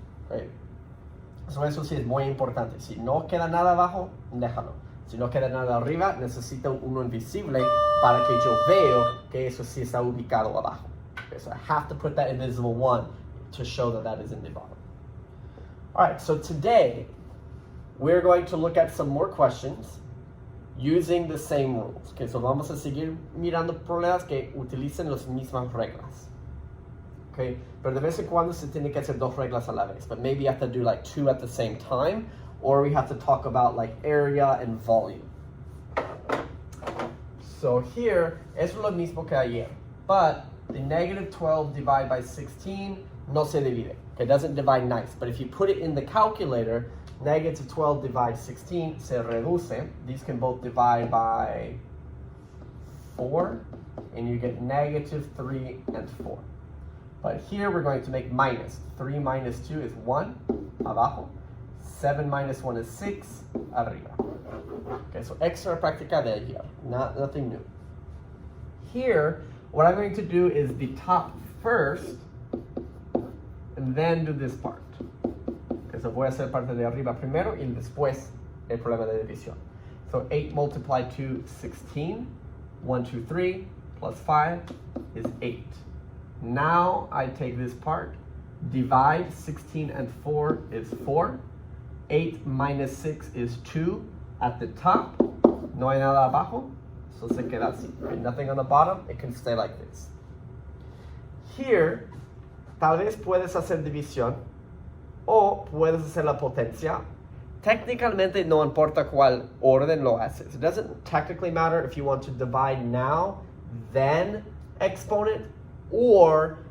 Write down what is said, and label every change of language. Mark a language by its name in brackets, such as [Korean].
[English] Right? [Spanish] So eso sí es muy importante. Si no queda nada abajo, déjalo. Si no queda nada arriba, necesito uno invisible para que yo veo que eso sí está ubicado abajo. [English] Okay, so I have to put that invisible one to show that that is in the bottom. All right, so today we're going to look at some more questions using the same rules. [Spanish] Okay, so vamos a seguir mirando problemas que utilicen las mismas reglas. [English] Okay, [Spanish] pero de vez en cuando se tiene que hacer dos reglas a la vez, [English] but maybe you have to do like 2 at the same time, or we have to talk about like area and volume. So here, [Spanish] es lo mismo que ayer, [English] but the negative 12 divided by 16 [Spanish] no se divide. [English] Okay, it doesn't divide nice, but if you put it in the calculator, negative 12 divides 16 [Spanish] se reduce. [English] These can both divide by 4, and you get negative 3 and 4. But here we're going to make minus. 3 minus 2 is 1, [Spanish] abajo. [English] 7 minus 1 is 6, [Spanish] arriba. [English] Okay, so [Spanish] extra práctica de ayer, [English] nothing new. Here, what I'm going to do is the top first, and then do this part. [Spanish] Okay, so voy a hacer parte de arriba primero, y después el problema de división. [English] So 8 multiplied to 16, 1, 2, 3, plus 5 is 8. Now I take this part, divide 16 and 4 is 4. 8 minus 6 is 2 at the top. [Spanish] No hay nada abajo, [English] so [Spanish] se queda así. [English] Okay, nothing on the bottom, it can stay like this. [Spanish] Here, tal vez puedes hacer división o puedes hacer la potencia. Técnicamente no importa cuál orden lo haces. [English] It doesn't technically matter if you want to divide now, then exponent, or